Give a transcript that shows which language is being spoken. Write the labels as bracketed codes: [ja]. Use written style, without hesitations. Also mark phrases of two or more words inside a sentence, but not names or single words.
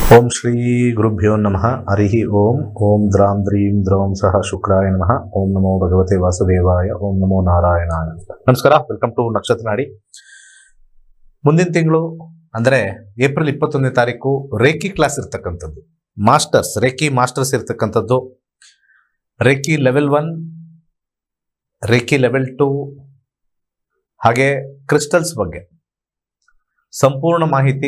[sa] ಓಂ ಶ್ರೀ ಗುರುಭ್ಯೋ ನಮಃ ಹರಿ ಓಂ ಓಂ ದ್ರಾಂ ದ್ರೀಂ ದ್ರೌಂ ಸಹ ಶುಕ್ರಾಯ ನಮಃ ಓಂ ನಮೋ ಭಗವತೆ ವಾಸುದೇವಾಯ ಓಂ ನಮೋ ನಾರಾಯಣಾಯ. [kn] ನಮಸ್ಕಾರ, [en] welcome to [kn] ನಕ್ಷತ್ರ ನಾಡಿ. ಮುಂದಿನ ತಿಂಗಳು ಅಂದರೆ ಏಪ್ರಿಲ್ 21ನೇ ತಾರೀಕು [en] Reiki class [kn] ಇರ್ತಕ್ಕಂಥದ್ದು, [en] Masters Reiki Masters [kn] ಇರ್ತಕ್ಕಂಥದ್ದು. [en] Reiki level 1, Reiki level 2, [kn] ಹಾಗೆ ಕ್ರಿಸ್ಟಲ್ಸ್ ಬಗ್ಗೆ ಸಂಪೂರ್ಣ ಮಾಹಿತಿ.